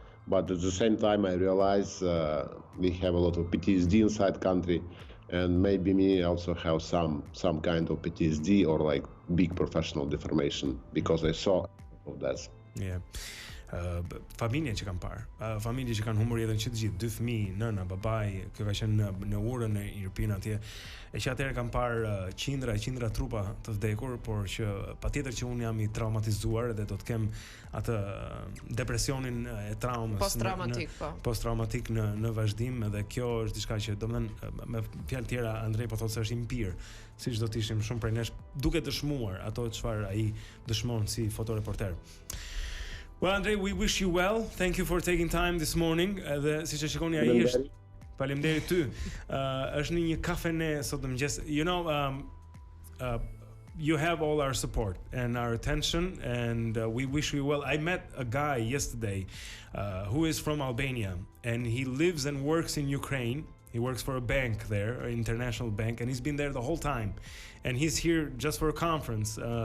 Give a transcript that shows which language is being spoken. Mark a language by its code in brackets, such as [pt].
[en] But at the same time, I realize we have a lot of PTSD inside country. And maybe me also have some kind of PTSD or like big professional deformation because I saw of that. Yeah. [sq] Familje që kanë parë, familje që kanë humbur jetën që të gjithë, 2 fëmijë, nëna, babai, kjo ka qenë në urën e Irpin atje, e që atëherë kanë parë qindra trupa të vdekur, por që patjetër që unë jam I traumatizuar dhe do të kem atë depresionin e traumës post-traumatik në vazhdim, dhe kjo është diçka që domethënë me fjalë tjera Andrei po thotë se është impir, siç do të ishim shumë prej nesh duke dëshmuar ato çfarë ai dëshmon si fotoreporter. [en] Well, Andrei, we wish you well. Thank you for taking time this morning. [sq] Dhe siç e shikoni ai është faleminderit ty. Është në një kafene sot mëngjes. [en] you have all our support and our attention, and we wish you well. I met a guy yesterday who is from Albania, and he lives and works in Ukraine. He works for a bank there, an international bank, and he's been there the whole time. And he's here just for a conference.